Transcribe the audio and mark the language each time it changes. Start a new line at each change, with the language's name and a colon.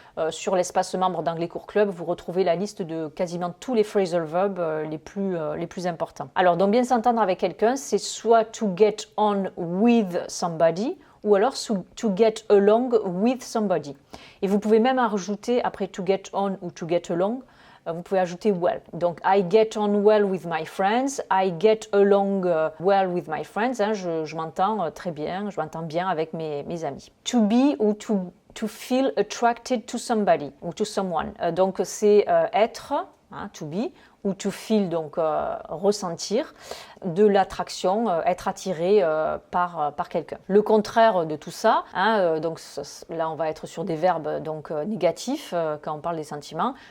French: Sur l'espace membre d'Anglais Cours Club, vous retrouvez la liste de quasiment tous les phrasal verbs les plus importants. Alors, donc bien s'entendre avec quelqu'un, c'est soit to get on with somebody ou alors to get along with somebody. Et vous pouvez même rajouter, après to get on ou to get along, vous pouvez ajouter well.
English: Donc, I get on well with my friends, I get along well with my friends.
French: Hein, je m'entends très bien, je m'entends bien avec mes amis.
English: To be ou to feel attracted to somebody ou to someone.
French: Donc, c'est être, hein, to be, ou to feel, donc ressentir de l'attraction, être attiré par quelqu'un. Le contraire de tout ça, hein, donc là on va être sur des verbes donc négatifs quand on parle des sentiments.